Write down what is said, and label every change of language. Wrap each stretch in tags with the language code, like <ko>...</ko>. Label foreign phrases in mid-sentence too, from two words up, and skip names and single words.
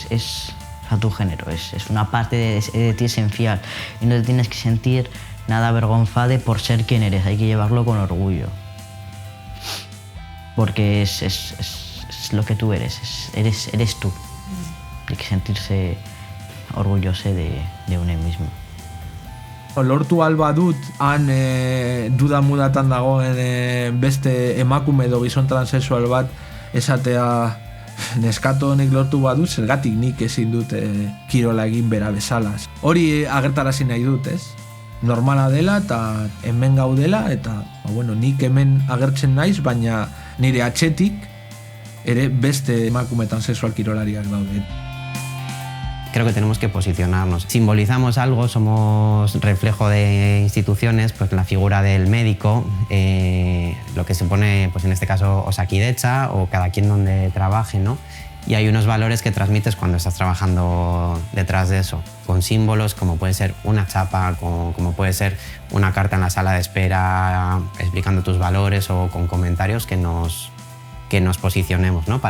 <es>Es a tu género, es una parte de ti esencial, y no te tienes que sentir nada avergonzada por ser quien eres, hay que llevarlo con orgullo, porque es lo que tú eres, eres tú, hay que sentirse orgulloso de uno mismo.</es> <eu>Lortu alba dut han duda mudatan dagoen beste emakume edo gizon transexual bat esatea neskato honek lortu badut, zergatik nik ezin dut kirola egin bera bezala. Hori agertarazi nahi dut, ez? Normala dela eta hemen gaudela, eta bueno, nik hemen agertzen naiz, baina nire atzetik ere beste emakume transexual kirolariak daude.</eu> <es>Creo que tenemos que posicionarnos. Simbolizamos algo, somos reflejo de instituciones, pues la figura del médico, lo que se pone, pues en este caso, Osakidetza o cada quien donde trabaje, ¿no? Y hay unos valores que transmites cuando estás trabajando detrás de eso, con símbolos como puede ser una chapa, como puede ser una carta en la sala de espera explicando tus valores, o con comentarios que nos posicionemos, ¿no?</es>